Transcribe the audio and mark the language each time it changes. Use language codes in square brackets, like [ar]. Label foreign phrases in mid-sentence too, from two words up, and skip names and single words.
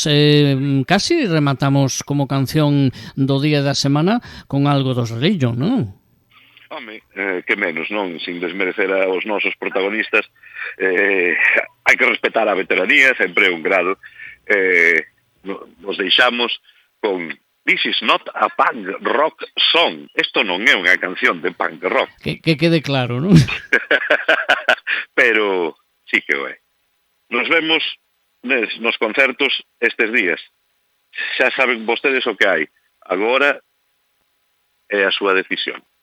[gl] Casi rematamos como canción do día da semana con algo dos Religion, non? Home, que menos, non? Sin desmerecer aos nosos protagonistas, hai que respetar a veteranía, sempre é un grado. Nos deixamos con This is not a punk rock song. Isto non é unha canción de punk rock. Que quede claro, non? Pero sí que o é. Nos vemos nos concertos estes días. Xa saben vostedes o que hai. Agora é a súa decisión.